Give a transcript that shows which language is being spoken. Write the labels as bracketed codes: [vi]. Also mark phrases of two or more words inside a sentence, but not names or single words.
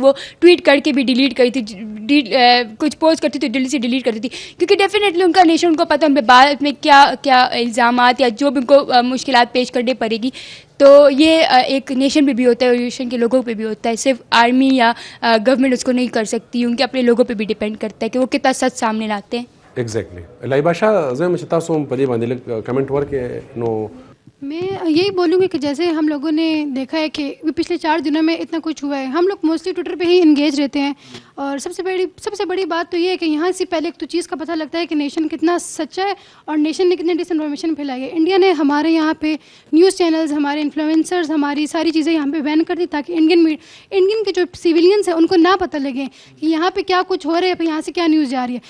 [ur] وہ ٹویٹ کر کے بھی ڈیلیٹ کری تھی کچھ پوسٹ کرتی تھی دل سے ڈیلیٹ کرتی تھی کیونکہ ڈیفینیٹلی ان کا نیشن ان کو پتہ ان پہ بعد میں کیا کیا الزامات یا جو بھی ان کو مشکلات پیش کرنے پڑے گی. تو یہ ایک نیشن پہ بھی ہوتا ہے اور نیشن کے لوگوں پہ بھی ہوتا ہے. صرف آرمی یا گورنمنٹ اس کو نہیں کر سکتی ان کے اپنے لوگوں پہ بھی ڈپینڈ کرتا ہے کہ وہ کتنا سچ سامنے لاتے ہیں. [ps] ایگزیکٹلی لائبہ شاہ زه چې تاسو په دې باندې کمنټ ورکې نو [ur] میں یہی بولوں گی کہ جیسے ہم لوگوں نے دیکھا ہے کہ پچھلے 4 دنوں میں اتنا کچھ ہوا ہے. ہم لوگ موسٹلی ٹویٹر پہ ہی انگیج رہتے ہیں, اور سب سے بڑی بات تو یہ ہے کہ یہاں سے پہلے ایک تو چیز کا پتہ لگتا ہے کہ نیشن کتنا سچا ہے اور نیشن نے کتنی ڈس انفارمیشن پھیلائی ہے. انڈیا نے ہمارے یہاں پہ [en] news channels, [ur] ہمارے انفلوئنسرز, ہماری ساری چیزیں یہاں پہ بین کر دی تاکہ انڈین کے جو سویلینس ہیں ان کو نہ پتہ لگے کہ یہاں پہ کیا کچھ ہو رہا ہے, یہاں سے کیا نیوز جا رہی ہے.